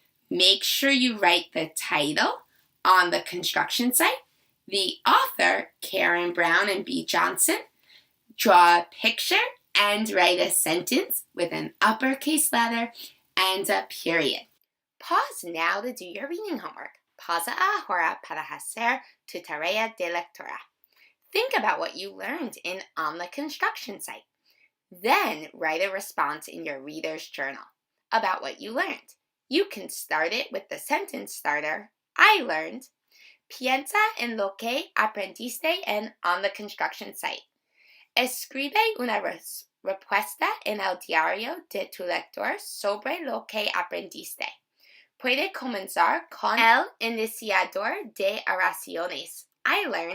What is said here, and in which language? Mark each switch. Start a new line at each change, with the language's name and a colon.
English: Make sure you write the title on the construction site, the author, Karen Brown and B. Johnson, draw a picture and write a sentence with an uppercase letter and a period. Pause now to do your reading homework.
Spanish: Pausa ahora para hacer tu tarea de lectura.
English: Think about what you learned in On the Construction Site. Then write a response in your reader's journal about what you learned. You can start it with the sentence starter, I learned.
Spanish: Piensa en lo que aprendiste en On the Construction Site. Escribe una respuesta en el diario de tu lector sobre lo que aprendiste. Puede comenzar con el iniciador de oraciones.
English: I learned